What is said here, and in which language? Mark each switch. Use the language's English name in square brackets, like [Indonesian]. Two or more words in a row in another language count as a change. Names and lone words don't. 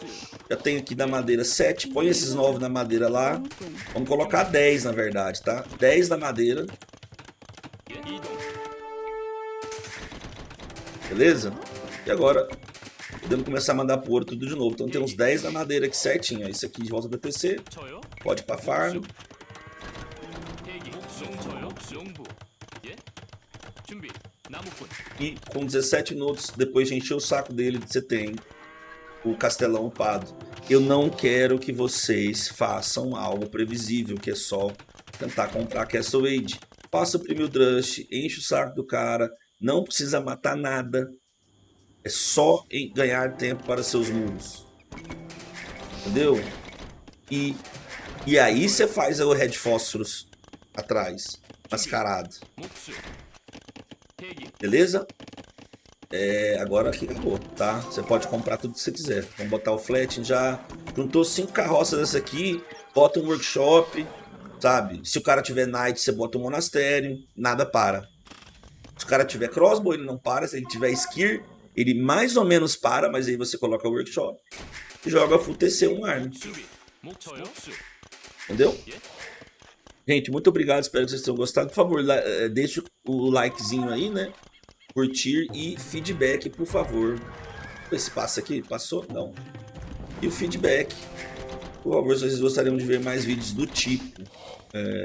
[Portuguese] Já tenho aqui da madeira 7, põe esses 9 na madeira lá. [Korean] 나무꾼. [Portuguese] Vamos colocar 10 na verdade, tá? 10 na madeira, [Korean] 예. 이동. [Portuguese] beleza? E agora podemos começar a mandar pro ouro tudo de novo. Então tem uns 10 na madeira aqui certinho. Ó. Esse aqui de volta da TC, [Korean] 저요? [Portuguese] pode ir pra farm. [Korean] 대기. 목수. 저요? 목수. 용부. 예. 준비. 나무꾼. [Portuguese] E com 17 minutos, depois de encher o saco dele, você tem o castelão upado. Eu não quero que vocês façam algo previsível, que é só tentar comprar Castle Age. Faça o primeiro Drush, enche o saco do cara, não precisa matar nada. É só ganhar tempo para seus muros. Entendeu? E aí você faz o Red Fósforos atrás, mascarado. [Korean] 목수. 대기. [Portuguese] Beleza? Agora aqui acabou, tá? Você pode comprar tudo que você quiser. Vamos botar o flat já. Juntou 5 carroças dessa aqui. Bota um workshop. sabe? Se o cara tiver Knight, você bota o Monastério, nada para. Se o cara tiver Crossbow, ele não para. Se ele tiver Skir, ele mais ou menos para, mas aí você coloca o Workshop e joga Full TC um arma. [Korean] 수비. 목표 복수. [Portuguese] Entendeu? [Korean] 예? [Portuguese] Gente, muito obrigado, espero que vocês tenham gostado. Por favor, deixe o likezinho aí, né? Curtir e feedback, por favor. Esse passa aqui? Passou? Não. E o feedback. Por favor, se vocês gostariam de ver mais vídeos do tipo.